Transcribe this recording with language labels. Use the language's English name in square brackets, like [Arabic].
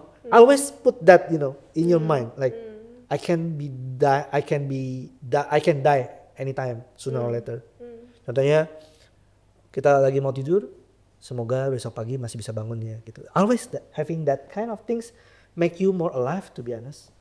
[English] Always put that in your mind, like I can die anytime sooner or later. [Indonesian] Contohnya kita lagi mau tidur, semoga besok pagi masih bisa bangun ya gitu. [English] Always having that kind of things make you more alive, to be honest.